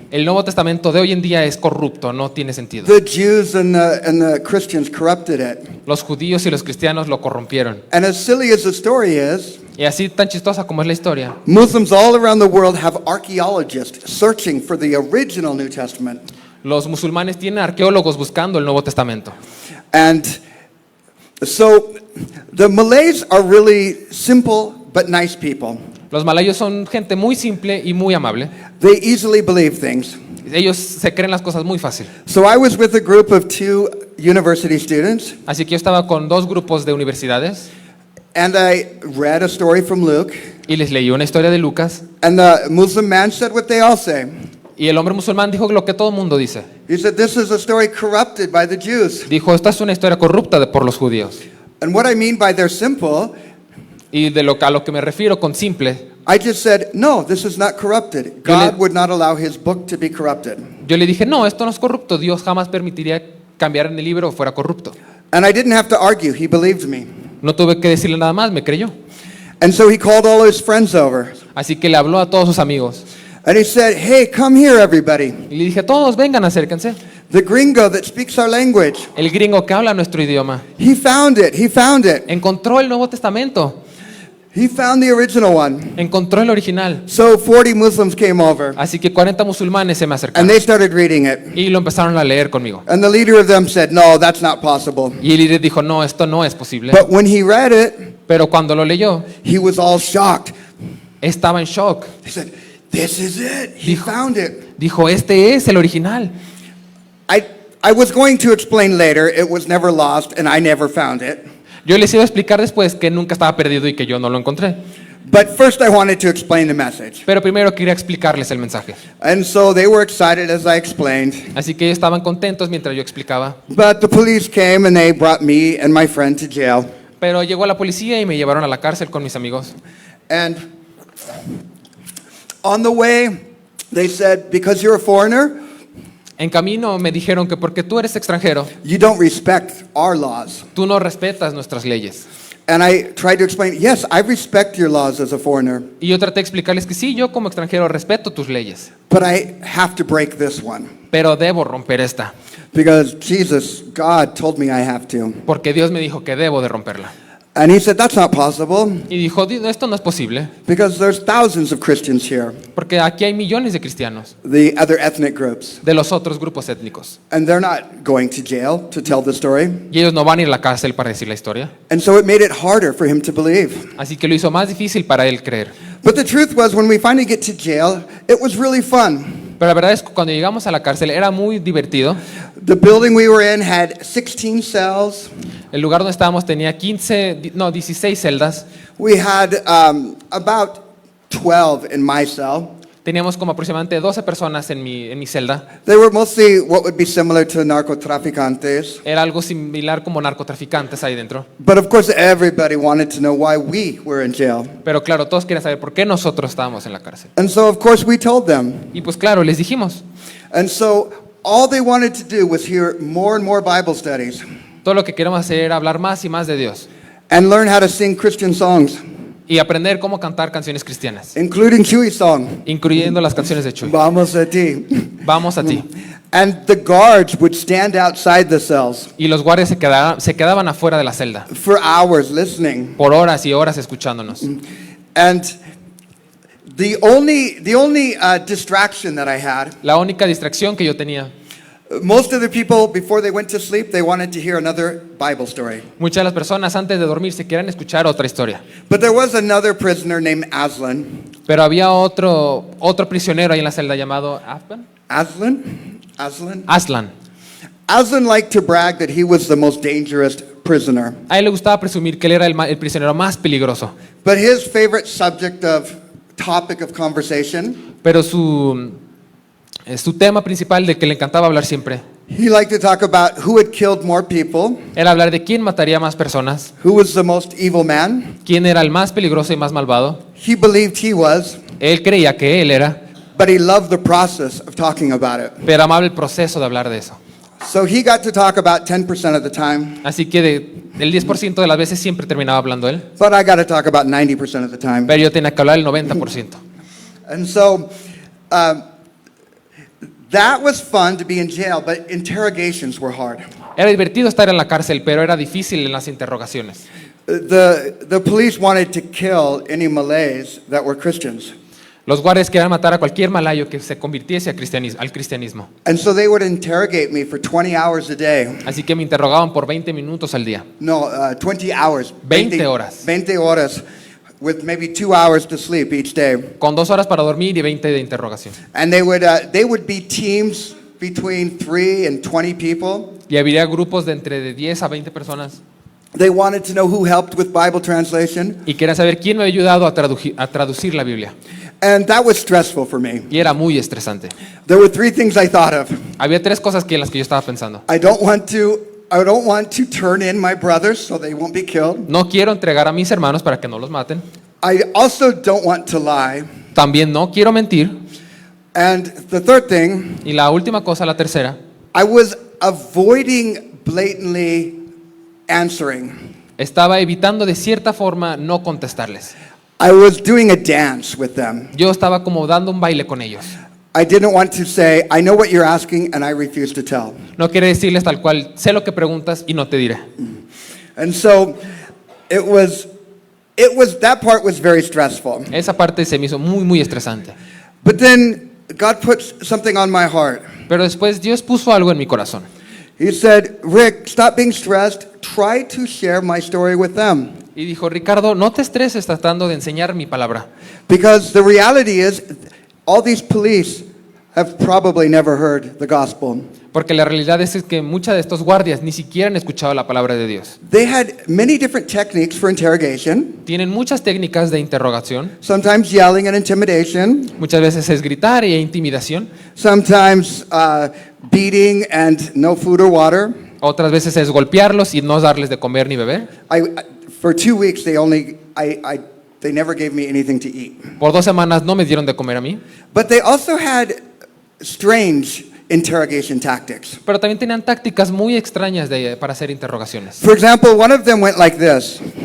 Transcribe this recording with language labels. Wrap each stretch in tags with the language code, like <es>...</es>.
<es>El Nuevo Testamento de hoy en día es corrupto, no tiene sentido.</es> <en>The Jews and the Christians corrupted it.</en> <es>Los judíos y los cristianos lo corrompieron.</es> <en>And as silly as the story is,</en> <es>Y así tan chistosa como es la historia,</es> <en>Muslims all around the world have archaeologists searching for the original New Testament.</en> <es>los musulmanes tienen arqueólogos buscando el Nuevo Testamento.</es> <en>And so the Malays are really simple but nice people.</en> <es>Los malayos son gente muy simple y muy amable.</es> <en>They easily believe things.</en> <es>Ellos se creen las cosas muy fácil.</es> <en>So I was with a group of 2 university students,</en> <es>Así que yo estaba con 2 grupos de universidades</es> <en>and I read a story from Luke,</en> <es>y les leí una historia de Lucas.</es> <en>and the Muslim man said what they all say.</en> <es>Y el hombre musulmán dijo lo que todo el mundo dice.</es> <en>He said, this is a story corrupted by the Jews.</en> <es>Dijo, esta es una historia corrupta por los judíos.</es> <en>And what I mean by they're simple,</en> <es>Y a lo que me refiero con simple,</es> <en>I just said, no, this is not corrupted. God would not allow his book to be corrupted.</en> <es>yo le dije, no, esto no es corrupto. Dios jamás permitiría cambiar en el libro o fuera corrupto.</es> <en>And I didn't have to argue. He believed me.</en> <es>No tuve que decirle nada más, me creyó.</es> <en>And so he called all his friends over.</en> <es>Así que le habló a todos sus amigos.</es> <en>And he said, hey, come here, everybody.</en> <es>Y le dije, todos vengan, acérquense.</es> <en>The gringo that speaks our language,</en> <es>El gringo que habla nuestro idioma</es> <en>he found it. He found it.</en> <es>encontró el Nuevo Testamento,</es> <en>He found the original one.</en> <es>encontró el original.</es> <en>So 40 Muslims came over.</en> <es>Así que 40 musulmanes se me acercaron</es> <en>they started reading it.</en> <es>y lo empezaron a leer conmigo.</es> <en>And the leader of them said, no, that's not possible.</en> <es>Y el líder dijo, no, esto no es posible.</es> <en>But when he read it,</en> <es>Pero cuando lo leyó,</es> <en>he was all shocked.</en> <es>estaba en shock.</es> <en>He said, this is it. He found it.</en> <es>Dijo, este es el original.</es> <en>I was going to explain later, it was never lost and I never found it.</en> <es>Yo les iba a explicar después que nunca estaba perdido y que yo no lo encontré.</es> <en>But first I wanted to explain the message.</en> <es>Pero primero quería explicarles el mensaje.</es> <en>And so they were excited as I explained.</en> <es>Así que ellos estaban contentos mientras yo explicaba.</es> <en>But the police came and they brought me and my friend to jail.</en> <es>Pero llegó la policía y me llevaron a la cárcel con mis amigos.</es> <en>And on the way, they said, because you're a foreigner,</en> <es>En camino me dijeron que porque tú eres extranjero,</es> <en>you don't respect our laws.</en> <es>tú no respetas nuestras leyes.</es> <en>And I tried to explain, yes, I respect your laws as a foreigner,</en> <es>Y yo traté de explicarles que sí, yo como extranjero respeto tus leyes,</es> <en>but I have to break this one.</en> <es>pero debo romper esta,</es> <en>Because Jesus, God told me I have to.</en> <es>porque Dios me dijo que debo de romperla.</es> <en>And he said, that's not possible,</en> <es>Y dijo, esto no es posible,</es> <en>because there's thousands of Christians here,</en> <es>porque aquí hay millones de cristianos,</es> <en>the other ethnic groups,</en> <es>de los otros grupos étnicos.</es> <en>and they're not going to jail to tell the story.</en> <es>Y ellos no van a ir a la cárcel para decir la historia.</es> <en>And so it made it harder for him to believe.</en> <es>Así que lo hizo más difícil para él creer.</es> <en>But the truth was, when we finally get to jail, it was really fun.</en> <es>Pero la verdad es que cuando llegamos a la cárcel era muy divertido.</es> <en>The building we were in had 16 cells.</en> <es>El lugar donde estábamos tenía 16 celdas.</es> <en>We had about 12 in my cell.</en> <es>Teníamos como aproximadamente 12 personas en mi celda.</es> <en>They were mostly what would be similar to narcotraficantes.</en> <es>Era algo similar como narcotraficantes ahí dentro.</es> <en>But of course, everybody wanted to know why we were in jail.</en> <es>Pero claro, todos querían saber por qué nosotros estábamos en la cárcel.</es> <en>And so, of course, we told them.</en> <es>Y pues claro, les dijimos.</es> <en>And so, all they wanted to do was hear more and more Bible studies</en> <es>Todo lo que queremos hacer era hablar más y más de Dios.</es> <en>and learn how to sing Christian songs.</en> <es>y aprender cómo cantar canciones cristianas,</es> <en>including Chewy song.</en> <es>incluyendo las canciones de Chuy. Vamos a ti. Vamos a ti.</es> <en>And the guards would stand outside the cells</en> <es>Y los guardias se quedaban afuera de la celda</es> <en>for hours listening.</en> <es>por horas y horas escuchándonos.</es> <en>And the only distraction that I had,</en> <es>La única distracción que yo tenía,</es> <en>most of the people before they went to sleep, they wanted to hear another Bible story.</en> <es>muchas de las personas antes de dormir se querían escuchar otra historia.</es> <en>But there was another prisoner named Aslan.</en> <es>Pero había otro prisionero ahí en la celda llamado Aslan.</es> <en>Aslan liked to brag that he was the most dangerous prisoner.</en> <es>A él le gustaba presumir que él era el prisionero más peligroso.</es> <en>But his favorite topic of conversation,</en> <es>Pero su tema principal de que le encantaba hablar siempre</es> <en>he liked to talk about who had killed more people,</en> <es>era hablar de quién mataría más personas,</es> <en>who was the most evil man.</en> <es>quién era el más peligroso y más malvado.</es> <en>He believed he was,</en> <es>Él creía que él era,</es> <en>but he loved the process of talking about it.</en> <es>pero amaba el proceso de hablar de eso.</es> <en>So he got to talk about 10% of the time,</en> <es>Así que del 10% de las veces siempre terminaba hablando él,</es> <en>but I got to talk about 90% of the time.</en> <es>pero yo tenía que hablar el 90%.</es> <en>And so that was fun to be in jail, but interrogations were hard.</en> <es>Era divertido estar en la cárcel, pero era difícil en las interrogaciones.</es> <en>The police wanted to kill any Malays that were Christians.</en> <es>Los guardias querían matar a cualquier malayo que se convirtiese al cristianismo.</es> <en>And so they would interrogate me for 20 hours a day.</en> <es>Así que me interrogaban por 20 minutos al día.</es> <en>No, 20 hours.</en> <es>20 horas. 20 horas</es> <en>with maybe 2 hours to sleep each day.</en> <es>Con 2 horas para dormir y 20 de interrogación.</es> <en>And they would be teams between 3 and 20 people.</en> <es>Y había grupos de entre de 10 a 20 personas.</es> <en>They wanted to know who helped with Bible translation.</en> <es>Y querían saber quién me había ayudado a traducir la Biblia.</es> <en>And that was stressful for me.</en> <es>Y era muy estresante.</es> <en>There were 3 things I thought of.</en> <es>Había 3 cosas en las que yo estaba pensando.</es> <en>I don't want to turn in my brothers so they won't be killed.</en> <es>No quiero entregar a mis hermanos para que no los maten.</es> <en>I also don't want to lie.</en> <es>También no quiero mentir.</es> <en>And the third thing,</en> <es>Y la última cosa, la tercera,</es> <en>I was avoiding blatantly answering.</en> <es>estaba evitando de cierta forma no contestarles.</es> <en>I was doing a dance with them.</en> <es>Yo estaba como dando un baile con ellos.</es> <en>I didn't want to say, I know what you're asking and I refuse to tell.</en> <es>No quiero decirles tal cual, sé lo que preguntas y no te diré.</es> <en>And so that part was very stressful.</en> <es>Esa parte se me hizo muy, muy estresante.</es> <en>But then God put something on my heart.</en> <es>Pero después Dios puso algo en mi corazón.</es> <en>He said, Rick, stop being stressed. Try to share my story with them.</en> <es>Y dijo, Ricardo, no te estreses tratando de enseñar mi palabra.</es> <en>Because the reality is, all these police have probably never heard the gospel.</en> <es>Porque la realidad es que muchos de estos guardias ni siquiera han escuchado la palabra de Dios.</es> <en>They had many different techniques for interrogation.</en> <es>Tienen muchas técnicas de interrogación.</es> <en>Sometimes yelling and intimidation.</en> <es>Muchas veces es gritar e intimidación.</es> <en>Sometimes beating and no food or water.</en> <es>Otras veces es golpearlos y no darles de comer ni beber.</es> <en>For 2 weeks, they never gave me anything to eat.</en> <es>Por 2 semanas no me dieron de comer a mí.</es> <en>But they also had strange interrogation tactics.</en> <es>Pero también tenían tácticas muy extrañas para hacer interrogaciones.</es> <en>For example, one of them went like this.</en>